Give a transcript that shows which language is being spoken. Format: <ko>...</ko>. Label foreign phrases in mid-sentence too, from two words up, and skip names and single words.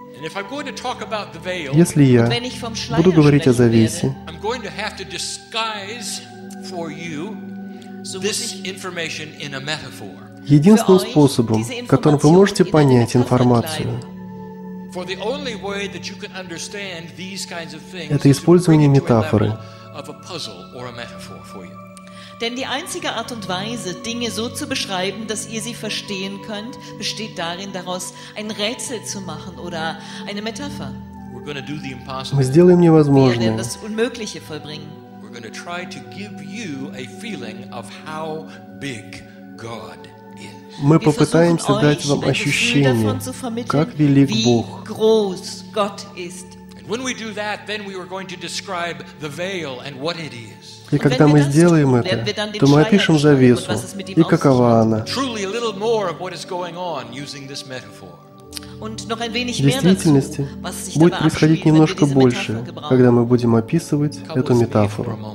<ru>Если я буду говорить о завесе, единственным способом, которым вы можете понять информацию, это использование метафоры.</ru> <de>Denn die einzige Art und Weise, Dinge so zu beschreiben, dass ihr sie verstehen könnt, besteht darin, daraus ein Rätsel zu machen oder eine Metapher.</de> <ru>Мы сделаем</ru> <de>Wir</de> <ru>невозможное.</ru> <de>werden das Unmögliche vollbringen.</de> <ru>Мы попытаемся дать вам ощущение, как велик Бог.</ru> <de>Wie groß Gott ist.</de> <ru>И когда мы сделаем это, то мы опишем завесу и какова она. В действительности будет происходить немножко больше, когда мы будем описывать эту метафору.</ru>